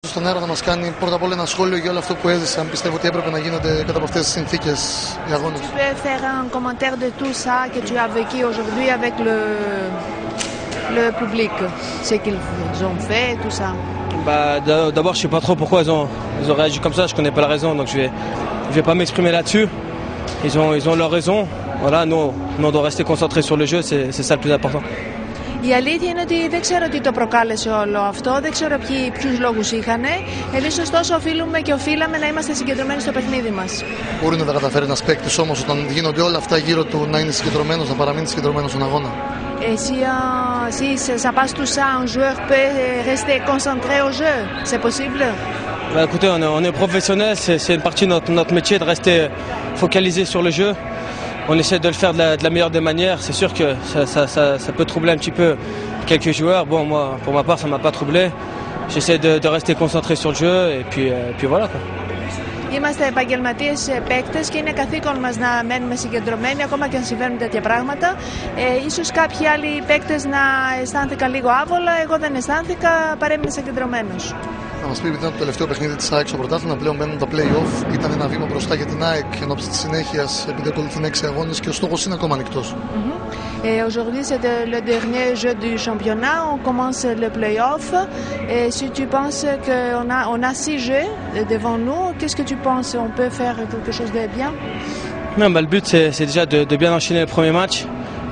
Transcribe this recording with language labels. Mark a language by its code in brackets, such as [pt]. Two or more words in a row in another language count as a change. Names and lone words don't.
[el] στον αέρα να μας κάνει πρώτα απ' όλα ένα σχόλιο για όλο αυτό που έζησαν. Πιστεύω ότι έπρεπε να γίνονται κατά από αυτές τις συνθήκες οι αγώνες. [fr] Tu peux faire un commentaire de tout ça que tu as vécu aujourd'hui avec le public, ce qu'ils ont fait, tout ça. Bah, d'abord, je sais pas trop pourquoi ils ont réagi comme ça. Je connais pas la raison, donc je vais pas m'exprimer là-dessus. Ils ont leur raison. Voilà, nous on doit rester concentrés sur le jeu. C'est ça le plus important. [el] Η αλήθεια είναι ότι δεν ξέρω τι το προκάλεσε όλο αυτό, δεν ξέρω ποιους λόγους είχαν. Εμείς ωστόσο οφείλαμε να είμαστε συγκεντρωμένοι στο παιχνίδι μας. Μπορεί να τα καταφέρει ένας παίκτης όμως όταν γίνονται όλα αυτά γύρω του να είναι συγκεντρωμένος, να παραμείνει συγκεντρωμένος στον αγώνα? [fr] Si ça passe tout ça, un joueur peut rester concentré au jeu, c'est possible? Bah, écoutez, on est professionnels, c'est une partie de notre métier de rester focalisé sur le jeu. On essaie de le faire de la meilleure des manières. C'est sûr que ça peut troubler un petit peu quelques joueurs. Bon, moi, pour ma part, ça ne m'a pas troublé. J'essaie de rester concentré sur le jeu et puis voilà, quoi. [el] Είμαστε επαγγελματίες παίκτες και είναι καθήκον μας να μένουμε συγκεντρωμένοι ακόμα και αν συμβαίνουν τέτοια πράγματα. Ίσως κάποιοι άλλοι παίκτες να αισθάνθηκαν λίγο άβολα, εγώ δεν αισθάνθηκα, παρέμεινα συγκεντρωμένος. Να μας πει, επειδή ήταν το τελευταίο παιχνίδι της ΑΕΚ στο πρωτάθλημα, πλέον μπαίνουν τα play-off. Ήταν ένα βήμα μπροστά για την ΑΕΚ ενώπιση της συνέχειας, επειδή ακολουθούν 6 αγώνες και ο στόχος είναι ακόμα ανοιχτός. [fr] Aujourd'hui, c'est le dernier jeu du championnat. On commence le play-off. Et si tu penses qu'on a 6 jeux devant nous, qu'est-ce que tu penses? On peut faire quelque chose de bien? Non, bah, le but, c'est déjà de bien enchaîner le premier match.